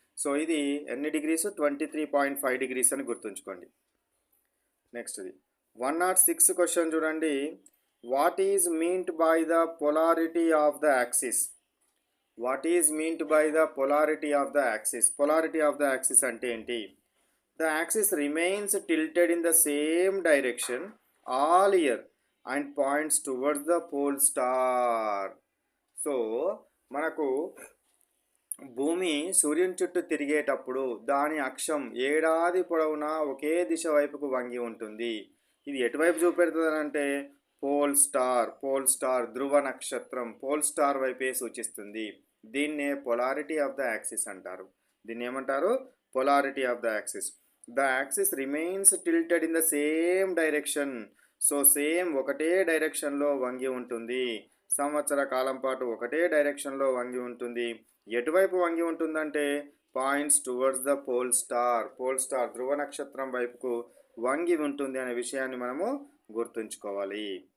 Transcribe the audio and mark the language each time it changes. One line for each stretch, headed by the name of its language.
Telugu: So ఇది ఎన్ని degrees? 23.5 degrees అని గుర్తుంచుకోండి. నెక్స్ట్ ఇది 106 క్వశ్చన్ చూడండి.
English: What is meant by the polarity of the axis? What is meant by the polarity of the axis?
Telugu: Polarity of the axis అంటే ఏంటి?
English: The axis remains tilted in the same direction all year and points towards the pole star.
Telugu: So మనకు భూమి సూర్యుని చుట్టూ తిరిగేటప్పుడు దాని అక్షం ఏడాది పొడవునా ఒకే దిశ వైపుకు వంగి ఉంటుంది. ఇది ఎటువైపు చూపెడుతుంది అంటే పోల్ స్టార్ ధ్రువ నక్షత్రం పోల్ స్టార్ వైపే సూచిస్తుంది. దీన్నే పొలారిటీ ఆఫ్ ద యాక్సిస్ అంటారు. దీన్ని ఏమంటారు? Polarity of the axis.
English: The axis remains tilted in the same direction.
Telugu: So same ఒకటే డైరెక్షన్లో వంగి ఉంటుంది. సంవత్సర కాలం పాటు ఒకటే డైరెక్షన్లో వంగి ఉంటుంది. ఎటువైపు వంగి ఉంటుందంటే
English: points towards the pole star
Telugu: ధ్రువ నక్షత్రం వైపుకు వంగి ఉంటుంది అనే విషయాన్ని మనము గుర్తుంచుకోవాలి.